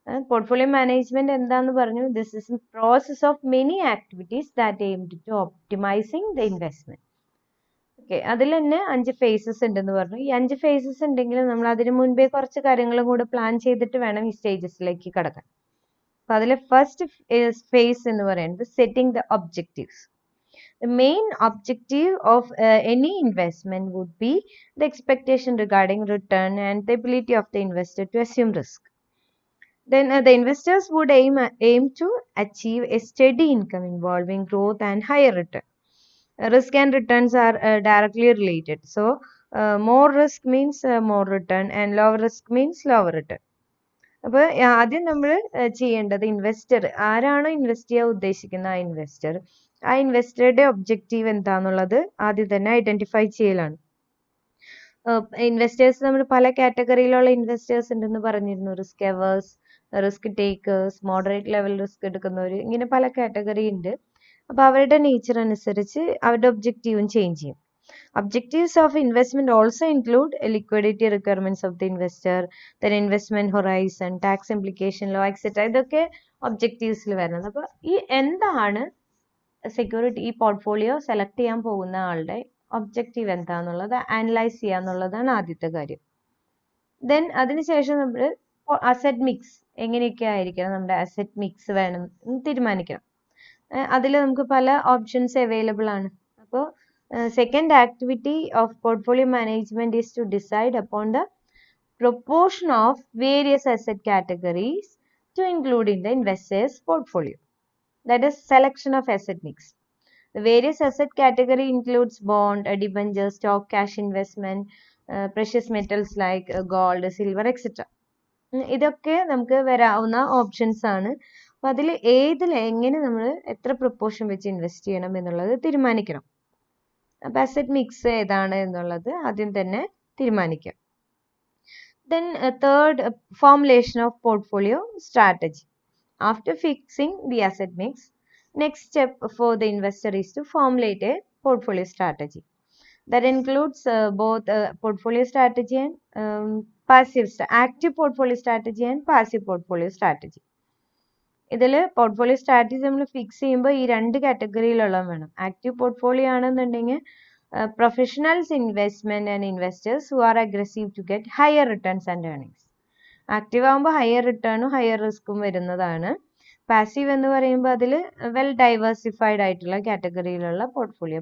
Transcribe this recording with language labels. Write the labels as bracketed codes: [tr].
[ml] Portfolio management എന്താന്ന് പറഞ്ഞു? [en] This is process of many activities that aim to optimising the investment. [ml] Okay, അതിൽ തന്നെ 5 faces ഉണ്ടെന്ന് പറഞ്ഞു. ഈ 5 ഫേസസ് ഉണ്ടെങ്കിലും നമ്മൾ അതിന് മുൻപേ കുറച്ച് കാര്യങ്ങളും കൂടെ പ്ലാൻ ചെയ്തിട്ട് വേണം ഈ സ്റ്റേജസിലേക്ക് കടക്കാൻ. അപ്പൊ അതിലെ ഫസ്റ്റ് ഫേസ് എന്ന് പറയുന്നത് [en] Setting the objectives. The main objective of any investment would be the expectation regarding return and the ability of the investor to assume risk. Then the investors would aim to achieve a steady income involving growth and higher return. Risk and returns are directly related. So more risk means more return and lower risk means lower return. [ml] അപ്പോൾ ആദ്യം നമ്മൾ ചെയ്യേണ്ടത് investor ആരാണോ invest ചെയ്യാൻ ഉദ്ദേശിക്കുന്ന ആ ഇൻവെസ്റ്ററുടെ objective എന്താന്നുള്ളത് ആദ്യം തന്നെ ഐഡന്റിഫൈ ചെയ്യലാണ്. ഇൻവെസ്റ്റേഴ്സ് നമ്മൾ പല കാറ്റഗറിയിലുള്ള ഇൻവെസ്റ്റേഴ്സ് ഉണ്ടെന്ന് പറഞ്ഞിരുന്നു. Risk എവേഴ്സ്, risk takers, moderate level risk എടുക്കുന്നവർ, ഇങ്ങനെ പല കാറ്റഗറി ഉണ്ട്. അപ്പോൾ അവരുടെ നേച്ചർ അനുസരിച്ച് അവരുടെ ഒബ്ജക്റ്റീവും ചേഞ്ച് ചെയ്യും. [en] Objectives of investment also include liquidity requirements of the investor, then investment horizon, tax implication law, etc. [ml] ഇതൊക്കെ ഒബ്ജക്റ്റീവ്സിൽ വരുന്നത്. അപ്പോൾ ഈ എന്താണ് സെക്യൂരിറ്റി, ഈ പോർട്ട്ഫോളിയോ സെലക്ട് ചെയ്യാൻ പോകുന്ന ആളുടെ ഒബ്ജക്റ്റീവ് എന്താന്നുള്ളത് അനലൈസ് ചെയ്യാന്നുള്ളതാണ് ആദ്യത്തെ കാര്യം. ദെൻ അതിനുശേഷം നമ്മൾ അസറ്റ് മിക്സ് എങ്ങനെയൊക്കെ ആയിരിക്കണം, നമ്മുടെ അസറ്റ് മിക്സ് വേണം തീരുമാനിക്കണം. അതിൽ നമുക്ക് പല ഓപ്ഷൻസ് അവൈലബിൾ ആണ്. [en] അപ്പോൾ second activity of portfolio management is to decide upon the proportion of various asset categories to include in the investor's portfolio. That is selection of asset mix. The various asset category includes bond, debentures, stock, cash investment, precious metals like gold, silver, etc. [ml] ഇതൊക്കെ നമുക്ക് വരാവുന്ന options ആണ്. അപ്പൊ അതിൽ എങ്ങനെ നമ്മൾ എത്ര proportion വെച്ച് ഇൻവെസ്റ്റ് ചെയ്യണം എന്നുള്ളത് തീരുമാനിക്കണം. അപ്പൊ അസറ്റ് മിക്സ് ഏതാണ് എന്നുള്ളത് ആദ്യം തന്നെ തീരുമാനിക്കാം. [en] Then third, formulation of portfolio strategy. After fixing the asset mix, next step for the investor is to formulate a portfolio strategy. That includes both portfolio strategy and active portfolio strategy and passive portfolio strategy. [ml] ഇതിൽ portfolio strategy നമ്മൾ fix ചെയ്യുമ്പോൾ ഈ രണ്ട് കാറ്റഗറിയിലുള്ള വേണം. Active portfolio ആണെന്നുണ്ടെങ്കിൽ [en] Professionals investment and investors who are aggressive to get higher returns and earnings. [ml] Active ആകുമ്പോൾ higher റിട്ടേണും higher റിസ്ക്കും വരുന്നതാണ്. Passive എന്ന് പറയുമ്പോൾ അതിൽ വെൽ ഡൈവേഴ്സിഫൈഡ് ആയിട്ടുള്ള കാറ്റഗറിയിലുള്ള പോർട്ട്ഫോളിയോ.